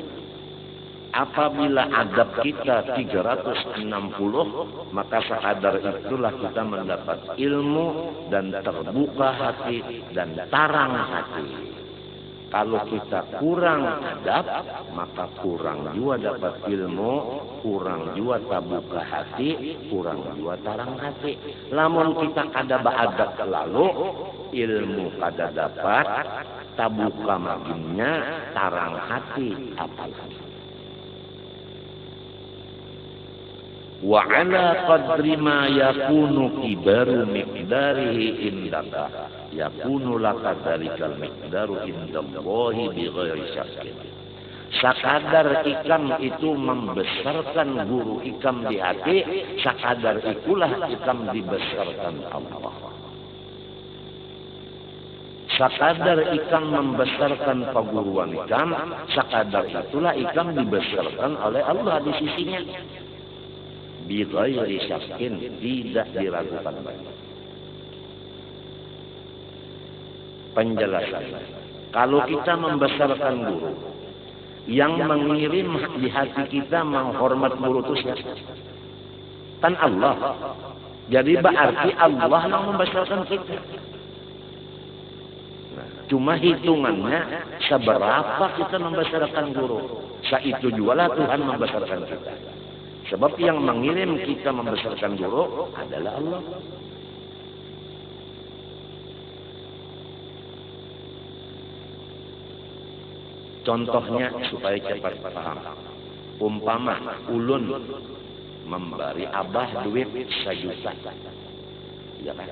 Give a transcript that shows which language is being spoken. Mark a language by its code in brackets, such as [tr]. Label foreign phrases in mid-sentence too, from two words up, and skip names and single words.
[id] Apabila adab kita 360, maka sekadar itulah kita mendapat ilmu dan terbuka hati dan tarang hati. Kalau kita kurang adab, maka kurang juga dapat ilmu, kurang juga tabuka hati, kurang juga tarang hati. [bjn] Lamun kita kada beradab lalu, ilmu kada dapat, tabuka maginnya, tarang hati apalagi. [ar] وعلى قدر ما يكون كبر مقداره عندك يكون لك ذلك المقدار عند الله بغير شك. [bjn] Sakadar ikam itu membesarkan guru ikam di hati, sakadar itulah ikam dibesarkan Allah. Sakadar ikam membesarkan perguruan ikam, sakadar itulah ikam dibesarkan oleh Allah di sisinya. [ar] بغير شك, [id] tidak diragukan lagi. Penjelasan. Kalau kita membesarkan guru, yang mengirim di hati kita menghormat guru itu siapa? Kan Allah. Jadi berarti Allah yang membesarkan kita. Nah, cuma hitungannya seberapa kita membesarkan guru. Itu jugalah Tuhan membesarkan kita. Sebab yang mengirim kita membesarkan guru adalah Allah. Contohnya supaya cepat paham. [bjn] Umpama ulun memberi abah duit 1 juta. [id] Ya kan?